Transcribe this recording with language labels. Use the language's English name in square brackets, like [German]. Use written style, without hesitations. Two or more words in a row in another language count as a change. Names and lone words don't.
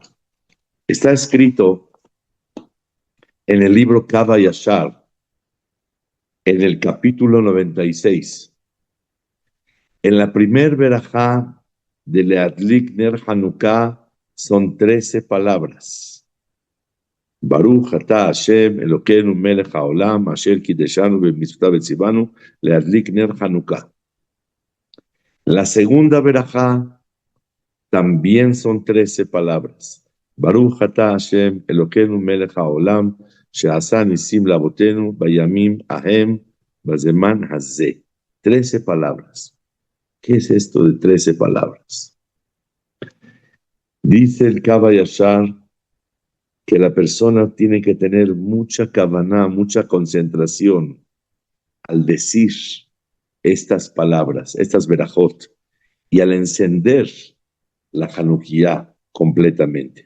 [Spanish] Está escrito en el libro Kava Yashar, en el capítulo 96. En la primer verajá de [Hebrew] להדליק נר חנוכה [Spanish] son 13 palabras. [Hebrew] ברוך אתה השם אלוהינו מלך העולם אשר קידשנו במצוותיו וציוונו להדליק נר חנוכה. [Spanish] La segunda verajá también son 13 palabras. [Hebrew] ברוך אתה השם אלוהינו מלך העולם שעשה נסים לאבותינו בימים ההם בזמן הזה. [Spanish] 13 palabras. ¿Qué es esto de 13 palabras? Dice el Kava Yashar que la persona tiene que tener mucha kavaná, mucha concentración al decir estas palabras, estas verajot, y al encender la Hanukkah completamente.